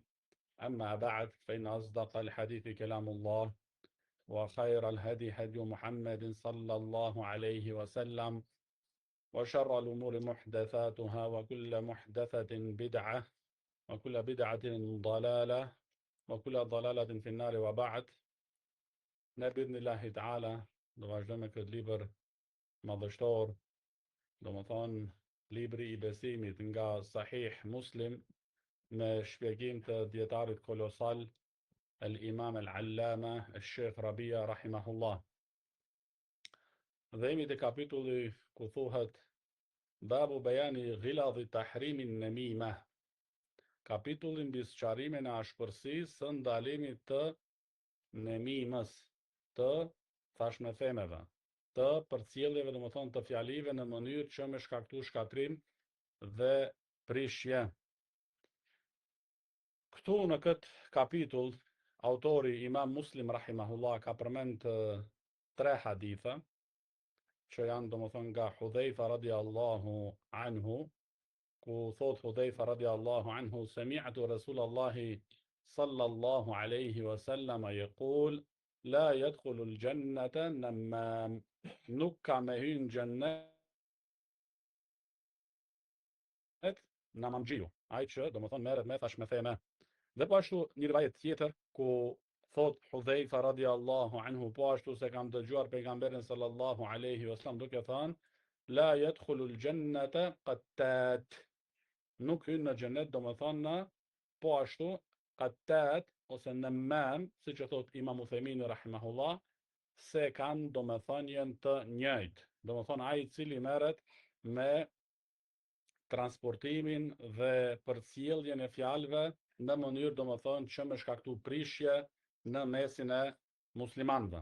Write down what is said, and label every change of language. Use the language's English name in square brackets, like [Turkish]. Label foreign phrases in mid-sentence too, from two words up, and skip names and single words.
[Arabic] أما بعد، فإن أصدق الحديث كلام الله، وخير الهدي هدي محمد صلى الله عليه وسلم، وشر الأمور محدثاتها، وكل محدثة بدعة، وكل بدعة ضلالة، وكل ضلالة في النار. وبعد، بإذن الله تعالى [Albanian] do vazhdojmë me këtë libër madhështor, domethënë libri I besimit nga Sahih Muslim, me shpjegim të djetarit kolosal [Arabic] الإمام العلامة الشيخ ربيع رحمه الله. [Albanian] Dhe jemi te kapitulli ku thuhet [Arabic] باب بيان غلظ تحريم [Albanian] nëmime, kapitulli mbi sqarimin e ashpërsisë së ndalimit të nëmimës, të thashmethemeve, të përcjelljeve, domethënë të fjalive në mënyrë që me shkaktu shkatrim dhe prishje. Këtu në këtë kapitull autori Imam Muslim rahimahullah ka përmend tre hadithe që janë domethënë nga Hudhaifa [Arabic] رضي الله عنه, [Albanian] ku thot Hudhaifa [Arabic] رضي الله عنه: سمعت رسول الله صلى الله عليه وسلم يقول لا يدخل الجنة نمام, [Albanian] nuk ka me hyrë në xhennet namamxhiu, ai që domethënë merret me thashmetheme. Dhe po ashtu një rivajet tjetër ku thot Hudhaifa [Arabic] رضي الله عنه, [Albanian] po ashtu se kam dëgjuar pejgamberin [Arabic] صلى الله عليه وسلم لا يدخل الجنة قتات, [Albanian] nuk hyn në xhenet domethënë po ashtu qattat ose namam, siç e thot Imam Uthaymin rahimahullah, se kanë domethënien të njëjtë, domethënë ai I cili merret me transportimin dhe përcjelljen e fjalëve në mënyrë domethënë që me shkaktu prishje në mesin e muslimanëve.